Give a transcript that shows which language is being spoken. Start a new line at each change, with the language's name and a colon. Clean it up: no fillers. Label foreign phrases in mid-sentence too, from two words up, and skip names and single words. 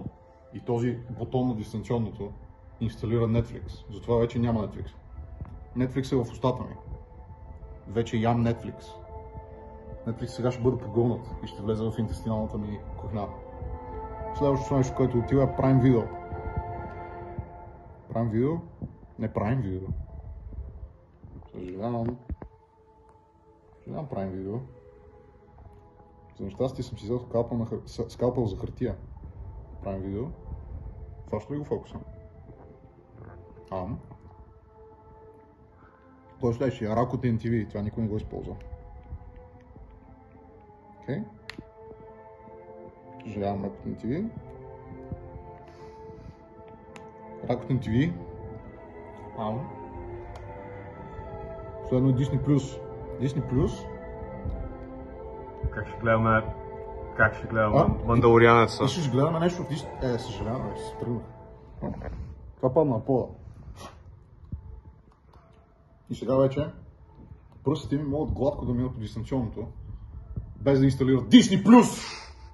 Bulgarian: И този бутон на дистанционното инсталира Netflix. Затова вече няма Netflix. Netflix е в устата ми. Вече ям Netflix. Netflix сега ще бъде погълнат и ще влезе в интестиналната ми кухня. Следващото нещо, което отива е Prime Video. Prime Video? Не Prime Video. Съжалявам Prime Video. За нещастие съм си взел скалпел за хартия. Prime Video. Фаща ли го фокуса? Той следващия, Rakuten TV, това никой не го използва. Окей. Съжалявам Rakuten TV. Rakuten TV. Следно Disney Plus. Disney Plus. Как ще гледаме Мандалорианеца? И ще гледаме нещо от Disney. Съжалявам, ще се тръгна. Това падна на пода. И сега вече пръстите ми могат гладко да минат по дистанционното, без да инсталират Disney Plus!